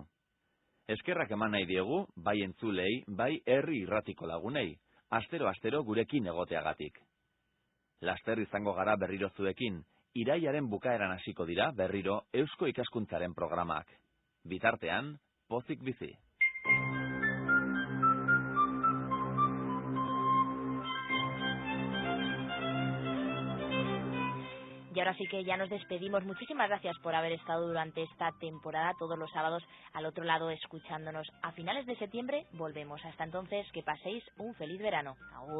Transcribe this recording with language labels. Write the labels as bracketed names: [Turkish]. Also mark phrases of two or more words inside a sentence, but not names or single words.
[Basque] Eskerrak eman nahi diegu, bai entzulei, bai herri irratiko lagunei, astero gurekin egoteagatik. Laster izango gara berriro zuekin, irailaren bukaeran hasiko dira berriro Eusko Ikaskuntzaren programak. Bitartean, pozik bizi. [Spanish] Y ahora sí que ya nos despedimos. Muchísimas gracias por haber estado durante esta temporada, todos los sábados al otro lado escuchándonos. A finales de septiembre volvemos. Hasta entonces, que paséis un feliz verano.